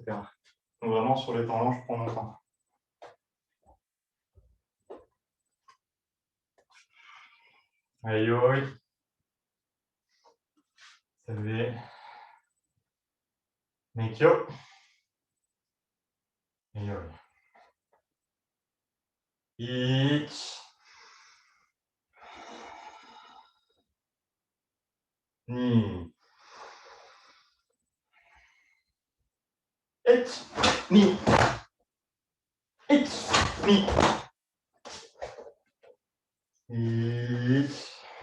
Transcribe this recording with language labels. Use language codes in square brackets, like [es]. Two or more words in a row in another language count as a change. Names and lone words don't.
[fr] Donc, vraiment, sur les temps lents, je prends mon temps. Aïe, aïe. Saluer. [ja] Meikyo. Et yoi. Ich. Ni. Ich. Ni. Ich. Ni. Ich.